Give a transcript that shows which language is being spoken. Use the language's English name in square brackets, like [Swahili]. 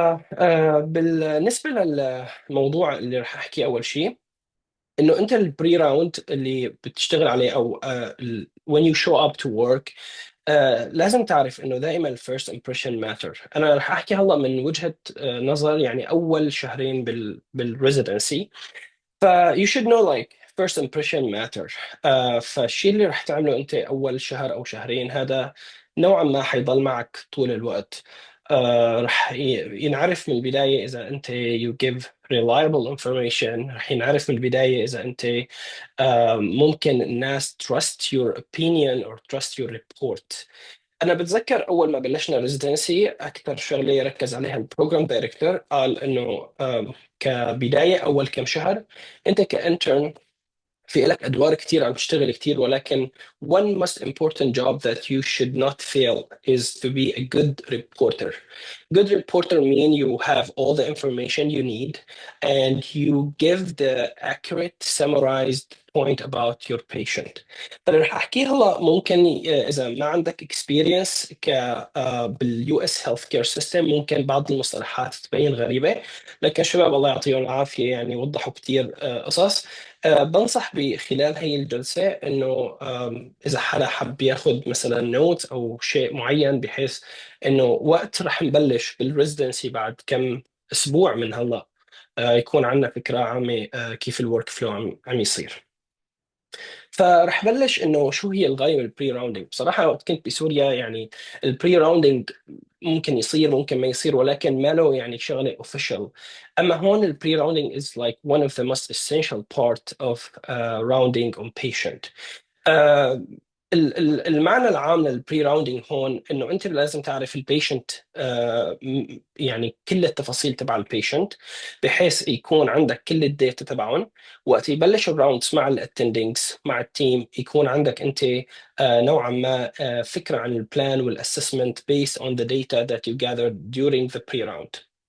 [Arabic] فبالنسبه للموضوع اللي رح احكيه، اول شيء انه انت البري راوند اللي بتشتغل عليه، او [English] when you show up to work، [Arabic] لازم تعرف انه دائما الفيرست امبريشن ماتر. انا رح احكي هلا من وجهة نظر يعني اول شهرين بالريزيدنسي. [English] ف you should know like first impression matter. [Arabic] فالشيء اللي رح تعمله انت اول شهر او شهرين هذا نوعا ما حيضل معك طول الوقت. رح ينعرف من البداية إذا أنت [English] you give reliable information. [Arabic] رح ينعرف من البداية إذا أنت ممكن الناس [English] trust your opinion or trust your report. [Arabic] أنا بتذكر أول ما بلشنا ريزيدنسي أكثر شغلة ركز عليها البروجرام دايركتور، قال إنه كبداية أول كم شهر أنت كإنترن في لك أدوار كتير عم تشتغل كتير، ولكن [English] one most important job that you should not fail is to be a good reporter. Good reporter mean you have all the information you need and you give the accurate summarized point about your patient. [Arabic] فأنا رح أحكي هلا ممكن إذا ما عندك experience باليو اس هيلث كير سيستم ممكن بعض المصطلحات تبين غريبة، لكن شباب الله يعطيهم العافية يعني وضحوا كتير قصص. بنصح بخلال هي الجلسة إنه إذا حدا حب ياخذ مثلا نوت أو شيء معين، بحيث إنه وقت رح نبلش بالريزدنسي بعد كم أسبوع من هلا يكون عندنا فكرة عامة كيف الورك فلو عم يصير. فرح بلش انه شو هي الغايه من البري راوندينج. بصراحه وقت كنت بسوريا يعني البري راوندينج ممكن يصير ممكن ما يصير، ولكن ما له يعني شغله اوفيشال. اما هون البري راوندينج [English] is like one of the most essential part of rounding on patient. [Arabic] آه، المعنى العام للبري راوندينج هون انه انت لازم تعرف البيشنت، يعني كل التفاصيل تبع البيشنت، بحيث يكون عندك كل الداتا تبعهم. وقت يبلش الراوندز مع الاتندنجز مع التيم، يكون عندك انت نوعا ما فكره عن البلان والاسسمنت [English] based on the data that you gathered during the pre-round.